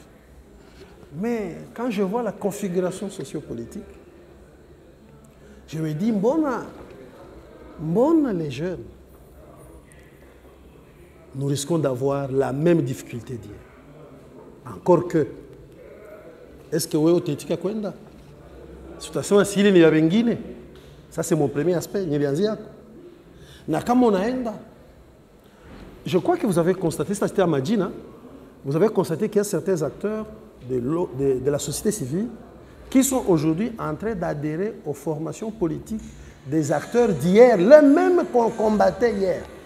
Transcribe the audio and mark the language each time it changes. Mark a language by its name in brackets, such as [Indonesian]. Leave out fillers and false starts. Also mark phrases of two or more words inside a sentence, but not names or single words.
[French] Mais quand je vois la configuration sociopolitique, je me dis, bon les jeunes, nous risquons d'avoir la même difficulté d'hier. Encore que, est-ce que vous avez été kwenda? [Swahili] Situation asili ni ya wengine. [French] Ça c'est mon premier aspect. [Swahili] Na kama unaenda, [French] je crois que vous avez constaté, c'était à Madina, vous avez constaté qu'il y a certains acteurs de la société civile qui sont aujourd'hui en train d'adhérer aux formations politiques des acteurs d'hier, les mêmes qu'on combattait hier.